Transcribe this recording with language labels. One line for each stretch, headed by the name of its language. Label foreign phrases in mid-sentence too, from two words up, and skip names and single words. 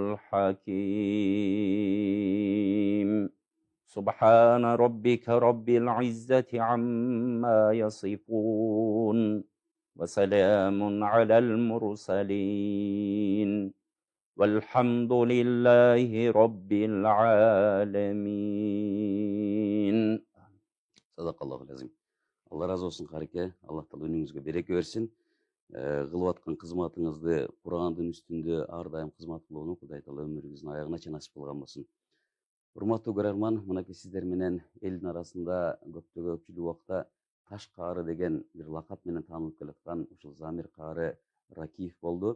Arabic: الحكيم سبحان ربك رب العزة عما يصفون وسلام على المرسلين والحمد لله رب العالمين صدق الله العظيم.
Kazakh: Алла разы болсын қареке, Аллах тағала өніңізге береке берсін.
Kyrgyz: Кылып аткан кызматыңызды Курандын үстүндө ар дайым кызмат кылууну Кудай таала өмүрүңүздүн аягына чейин насип кылган болсун. Урматтуу көрөрман, мынакей сиздер менен элдин арасында көпчүлүк убакта Таш Каары деген бир лакап менен таанылып келаткан ушул Замир Каары Ракиев болду.